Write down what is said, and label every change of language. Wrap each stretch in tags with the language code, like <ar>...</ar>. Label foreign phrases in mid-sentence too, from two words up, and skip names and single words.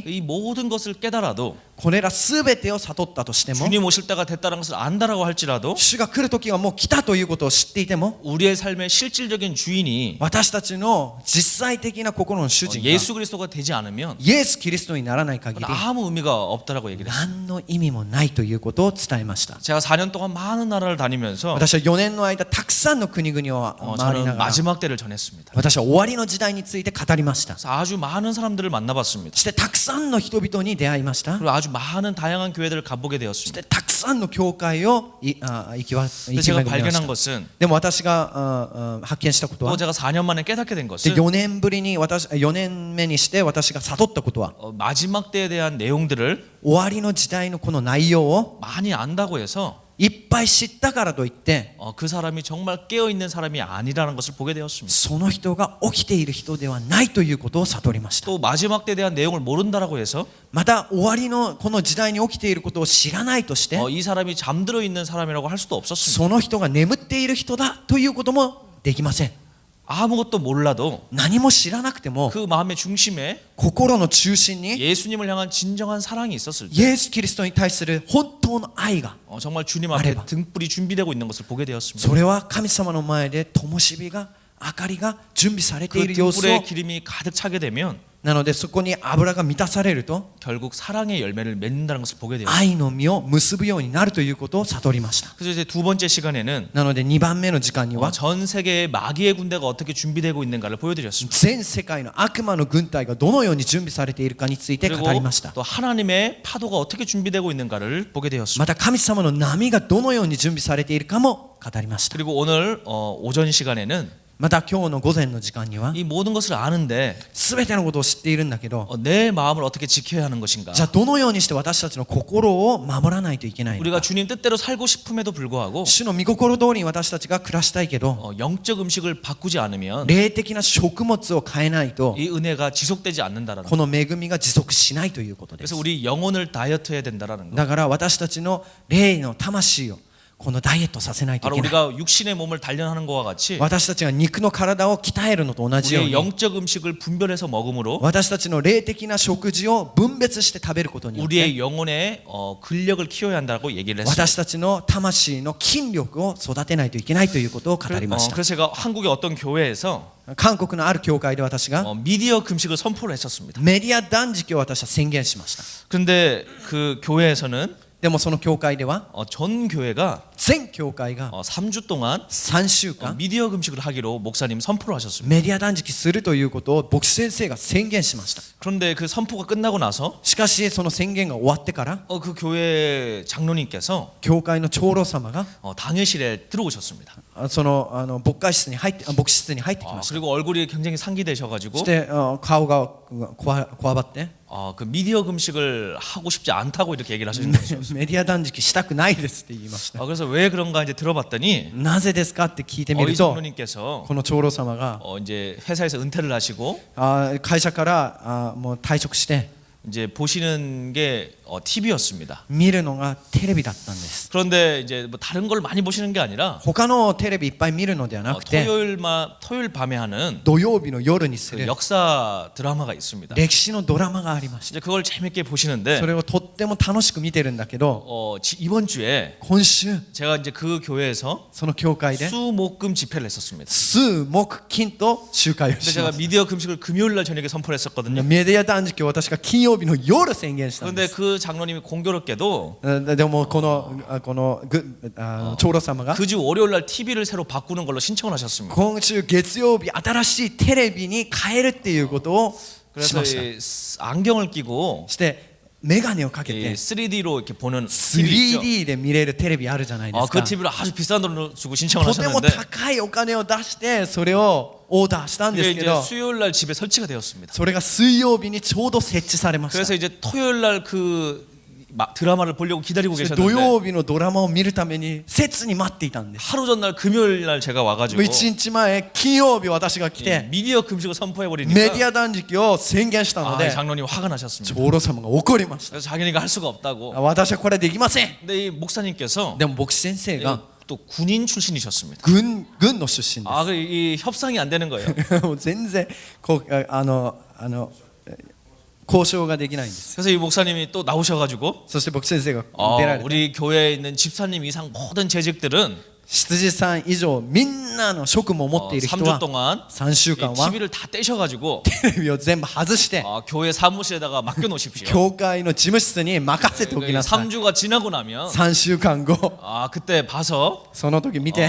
<ko>이 모든 것을 깨달아도</ko> <ja>これらすべてを悟ったとしても、</ja> <ko>주님 오실 때가 됐다는 것을 안다라고 할지라도</ko> <ja>主が来る時がもう来たということを知っていても、</ja> <ko>우리의 삶의 실질적인 주인이</ko> <ja>私たちの実際的な心の主人が</ja> <ko>예수 그리스도가 되지 않으면</ko> <ja>イエス・キリストにならない限り</ja> <ko>아무 의미가 없다라고 얘기를 했어요.</ko> <ja>何の意味もないということを伝えました。</ja> <ko>제가 4년 동안 많은 나라를 다니면서</ko> <ja>私は4年の間たくさんの国々を回り</ja> <ko>저는</ko> <ja>ながら、</ja> <ko>마지막 때를 전했습니다.</ko> <ja>私は終わりの時代について語りました。</ja> <ko>그래서 아주 많은 사람들을 만나봤습니다.</ko> <ja>そしてたくさんの人々に出会いました。</ja> <ko>그리고 아주 많은 다양한 교회들을 가보게</ko> <ja>そし</ja> <ko>되었습니다.</ko> <ja>てたくさんの教会を行き</ja> <ko>근데 제가</ko> <ja>巡りまし</ja> <ko>발견한</ko> <ja>た。</ja> <ko>것은</ko> <ja>でも私が発見したことは、</ja> <ko>또 제가 4년 만에 깨닫게 된</ko> <ja>で</ja> <ko>것은</ko> <ja>4年ぶりに4年目にして私が悟ったことは、</ja> <ko>마지막 때에 대한 내용들을</ko> <ja>終わりの時代のこの内容を</ja> <ko>많이 안다고 해서</ko> <ja>いっぱい知ったからといって、</ja> <ko>그 사람이 정말 깨어 있는 사람이 아니라는 것을 보게 되었습니다.</ko> <ja>その人が起きている人ではないということを悟りました。</ja> <ko>또 마지막 때에 대한 내용을 모른다라고 해서</ko> <ja>また終わりのこの時代に起きていることを知らないとして、</ja> <ko>이 사람이 잠들어 있는 사람이라고 할 수도 없었습니다.</ko> <ja>その人が眠っている人だということもできません。</ja> <ko>아무것도 몰라도</ko> <ja>何も知らなくても</ja> <ko>그 마음의 중심에</ko> <ja>心の中心に</ja> <ko>예수님을 향한 진정한 사랑이 있었을 때</ko> <ja>イエス・キリストに対する本当の愛が、</ja> <ko>정말 주님 앞에 말해봐. 등불이 준비되고 있는 것을 보게 되었습니다.</ko> <ja>それは神様の前で灯火が明かりが準備されて</ja> <ko>그</ko> <ja>いる様子</ja> <ko>등불에</ko> <ja>を</ja> <ko>기름이 가득 차게 되면</ko> <ja>なのでそこに油が満たされると</ja> <ko>결국 사랑의 열매를 맺는다는 것을 보게 돼요.</ko> <ja>愛の実を結ぶようになるということを悟りました。</ja> <ko>그래서 이제 두 번째 시간에는</ko> <ja>なので2番目の時間には</ja> <ko>전 세계의 마귀의 군대가 어떻게 준비되고 있는가를 보여드렸습니다.</ko> <ja>全世界の悪魔の軍隊がどのように準備されているかについて語</ja> <ko>그리고</ko> <ja>りました。</ja> <ko>또 하나님의 파도가 어떻게 준비되고 있는가를 보게 되었습니다.</ko> <ja>また神様の波がどのように準備されているかも語りました。</ja> <ko>그리고 오늘 오전 시간에는</ko> <ja>また今日の午前の時間には</ja> <ko>이 모든 것을 아는데</ko> <ja>全てのことを知っているんだけど、</ja> <ko>내 마음을 어떻게 지켜야 하는 것인가?</ko> <ja>じゃあどのようにして私たちの心を守らないといけないの</ja> <ko>우리가</ko> <ja>か。</ja> <ko>주님 뜻대로 살고 싶음에도 불구하고</ko> <ja>主の御心通りに私たちが暮らしたいけど、</ja> <ko>영적 음식을 바꾸지 않으면</ko> <ja>霊的な食物を変えないと</ja> <ko>이 은혜가 지속되지 않는다라는 것.</ko> <ja>この恵みが持続しないということです</ja> <ko>그래서 。 우리 영혼을 다이어트해야 된다라는 것.</ko> <ja>だから私たちの霊の魂をこのダイエットさせないとい</ja> <ko>바로</ko> <ja>けない。</ja> <ko>우리가 육신의 몸을 단련하는 것과 같이</ko> <ja>私たちが肉の体を鍛えるのと同じよう</ja> <ko>우리의</ko> <ja>に、</ja> <ko>영적 음식을 분별해서 먹음으로</ko> <ja>私たちの霊的な食事を分別して食べることによって</ja> <ko>우리의 영혼의 근력을 키워야 한다고 얘기를 했습니다.</ko> <ja>私たちの魂の筋力を育てないといけないということを語りました。</ja> <ko>그래서 제가 한국의 어떤 교회에서</ko> <ja>韓国のある教会で私が</ja> <ko>미디어 금식을 선포를 했었습니다.</ko> <ja>メディア断食を私は宣言しました。</ja> <ko>근데 그 교회에서는</ko> <ja>でもその教会では</ja> <ko>전 교회가</ko> <ja>全教会が</ja> <ko>3주 동안</ko> <ja>3 週間</ja> <ko>미디어 금식을 하기로 목사님 선포를 하셨습니다.</ko> <ja>メディア断食するということを牧師先生が宣言しました。</ja> <ko>그런데 그 선포가 끝나고 나서</ko> <ja>しかしその宣言が終わってから</ja> <ko>그 교회 장로님께서</ko> <ja>教会の長老様が</ja> <ko>당회실에 들어오셨습니다.</ko> <ja>その牧師室に入ってきました。</ja> <ko>그리고 얼굴이 굉장히</ko> <ja>そ</ja> <ko>상기되셔가지고</ko> <ja>して顔がこわばって</ja> <ko>그 미디어 금식을 하고 싶지 않다고 이렇게 얘기를 하시는 거죠.</ko> <ja>メディア断食したくないですって言いました。</ja> <ko>그래서 왜 그런가 이제 들어봤더니</ko> <ja>なぜですかって聞いてみ</ja> <ko>이</ko> <ja>ると、</ja> <ko>장로님께서</ko> <ja>この長老様が</ja> <ko>이제 회사에서 은퇴를 하시고</ko> <ja>会社からもう退職して</ja> <ko>이제 보시는 게 TV였습니다.</ko> <ja>見るのがテレビだったんです。</ja> <ko>그런데 이제 뭐 다른 걸 많이 보시는 게 아니라</ko> <ja>他のテレビいっぱい見るのではなくて、</ja> <ko>토요일 밤에 하는</ko> <ja>土曜日の夜にす</ja> <ko>그</ko> <ja>る</ja> <ko>역사 드라마가 있습니다.</ko> <ja>歴史のドラマがありました。</ja> <ko>이제 그걸 재밌게 보시는데</ko> <ja>それをとっても楽しく見てるんだけど、</ja> <ko>이번 주에</ko> <ja>今週</ja> <ko>제가 이제 그 교회에서</ko> <ja>その教会で</ja> <ko>수목금 집회를 했었습니다.</ko> <ja>数木金と集会を</ja> <ko>근데</ko> <ja>し</ja> <ko>제가</ko> <ja>ます。</ja> <ko>미디어 금식을 금요일 날 저녁에 선포를 했었거든요.</ko> <ja>メディア断食を私が金曜日の夜宣言したんで</ja> <ko>그런데</ko> <ja>す。</ja> <ko>그 장로님이 공교롭게도</ko> <ja>でもこの長老様が</ja> <ko>그 주 월요일 날 TV를 새로 바꾸는 걸로 신청을 하셨습니다.</ko> <ja>今週月曜日新しいテレビに変えるっていうことをし</ja> <ko>그래서</ko> <ja>ました。</ja> <ko>이 안경을 끼고</ko> <ja>そしてメガネをかけ</ja> <ko>이</ko> <ja>て</ja> <ko>3D로 이렇게 보는 TV 있죠.</ko> <ja>3D で見れるテレビあるじゃないです</ja> <ko>그</ko> <ja>か。</ja> <ko>TV를 아주 비싼 돈을 주고 신청을</ko> <ja>とても</ja> <ko>하셨는데</ko> <ja>高いお金を出してそれをオーダーしたんで</ja> <ko>그게</ko> <ja>すけ</ja> <ko>이제</ko> <ja>ど、</ja> <ko>수요일 날 집에 설치가 되었습니다.</ko> <ja>それが水曜日にちょうど設置されました。</ja> <ko>그래서 이제 토요일 날 그 드라마를 보려고 기다리고</ko> <ja>そして土</ja> <ko>계셨는데</ko> <ja>曜日のドラマを見るために切に待っていたんです。</ja> <ko>하루 전날 금요일 날 제가</ko> <ja>もう</ja> <ko>와가지고</ko> <ja>1日前金曜日私が来</ja> <ko>이</ko> <ja>て</ja> <ko>미디어 금식을 선포해</ko> <ja>メデ</ja> <ko>버리니까</ko> <ja>ィア断食を宣言したの</ja> <ko>이</ko> <ja>で</ja> <ko>장로님 화가 나셨습니다.</ko> <ja>長老様が怒りました。</ja> <ko>그래서 자기네가 할 수가 없다고.</ko> <ja>私はこれできません。</ja> <ko>근데 이 목사님께서</ko> <ja>でも牧師先生が</ja> <ko>또 군인 출신이셨습니다.</ko> <ja>軍の出身で</ja> <ko>이 협상이 안 되는 거예요.</ko> <ja>す。もう全然こう交渉ができないんです。</ja> <ko>그래서 이 목사님이 또 나오셔가지고</ko> <ja>そして牧師先生が出られて、</ja> <ko>우리 교회에 있는 집사님 이상 모든 재직들은</ko> <ja>羊さん以上みんなの職務を持っている人</ja> <ko>3주</ko> <ja>は</ja> <ko>동안</ko> <ja>3週</ja> <ko>이</ko> <ja>間は</ja> <ko>TV를 다 떼셔가지고</ko> <ja>テレビを全部外して</ja> <ko>교회 사무실에다가 맡겨놓으십시오.</ko> <ja>教会の事務室に任せておきなさい。</ja> <ko>3주가 지나고 나면</ko> <ja>3 週間後</ja> <ko>그때 봐서</ko> <ja>その時見て</ja>